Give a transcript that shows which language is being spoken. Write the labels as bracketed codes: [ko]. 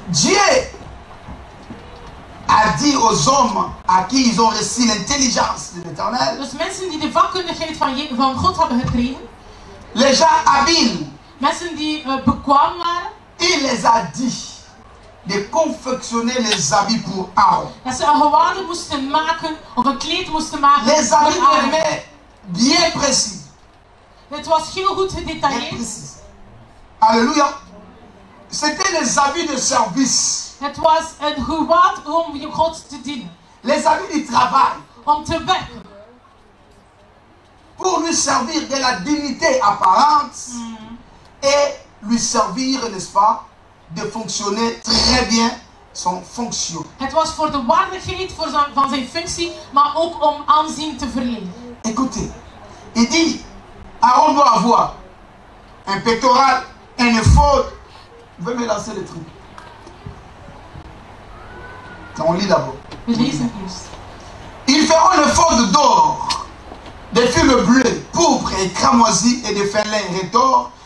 [fr] Dieu a dit aux hommes à qui ils ont reçu l'intelligence de l'Éternel, [nl] Dus mensen die de vakkundigheid van God hebben gekregen, [fr] les gens habiles, [nl] mensen die bekwaam waren, [fr] il les a dit de confectionner les habits pour Aaron. [nl] dat ze een gewaad moesten maken, of een kleed moesten maken [fr] Les habits [nl] voor Aaron. [fr] bien précis. [nl] Het was heel goed [fr] Bien [nl] gedetailleerd. [fr] précis. Alléluia. C'était les habits de service. [nl] Het was een gewaad om God te dienen. [fr] Les habits du travail. [nl] Om te werken. [fr] Pour lui servir de la dignité apparente et lui servir, n'est-ce pas, de fonctionner très bien son fonction. [nl] Het was voor de waardigheid van zijn functie, maar ook om aanzien te verlenen. [fr] Écoutez, il dit, Aaron doit avoir un pectoral, un éphod. Vous pouvez me lancer le truc. On lit d'abord. [nl] We lezen eerst. [fr] Ils feront le éphod d'or, des fils bleus, pourpre et cramoisi et de fin lin retors.